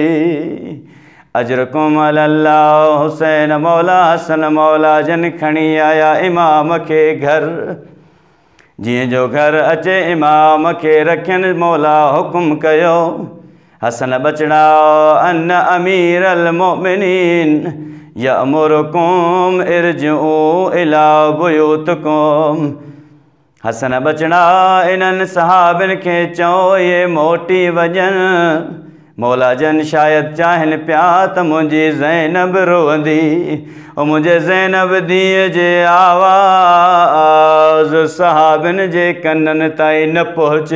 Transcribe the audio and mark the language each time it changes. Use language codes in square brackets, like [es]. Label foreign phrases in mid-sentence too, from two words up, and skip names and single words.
[ar] أجركم الله [sd] हुसैन मौला हसन मौला जन खणी आया इमाम खे घर। जीअं जो घर अचे इमाम खे रखियनि मौला हुकुम कयो, हसन बचड़ा [ar] إن أمير المؤمنين يأمركم ارجعوا إلى بيوتكم. [sd] हसन बचड़ा इन्हनि सहाबिन खे चओ ये मोटी वञनि। मौला जन शायदि चाहिनि पिया त मुंहिंजी ज़ैनब रोअंदी। ऐं मुंहिंजे ज़ैनब धीअ जे आवाज़ सहाबिन जे कननि ताईं न पहुचे।